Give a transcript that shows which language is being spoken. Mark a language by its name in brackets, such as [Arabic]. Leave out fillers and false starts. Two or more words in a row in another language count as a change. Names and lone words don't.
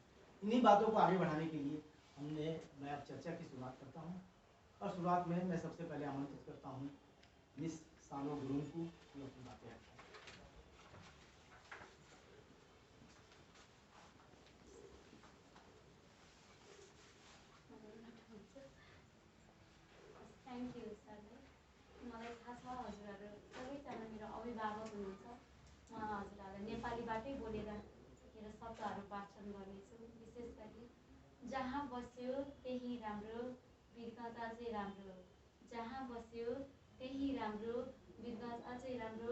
[Hindi] इन्हीं बातों को आगे बढ़ाने के लिए मैं अब चर्चा की शुरुआत करता हूँ और शुरुआत में मैं सबसे पहले आमंत्रित करता हूँ मिस सानो गुरुंग को जो अपनी बातें रखें। [English] Thank you sir. [Nepali] मलाई थाहा छ हजुरहरू सबैजना मेरो अभिभावक हुनुहुन्छ। म हजुरहरूलाई नेपालीबाटै बोलेर मेरो शब्दहरू वाचन गर्नेछु। विशेष गरी जहाँ बस्यो त्यही राम्रो, विगत अझै राम्रो। जहाँ बस्यो त्यही राम्रो, विगत अझै राम्रो।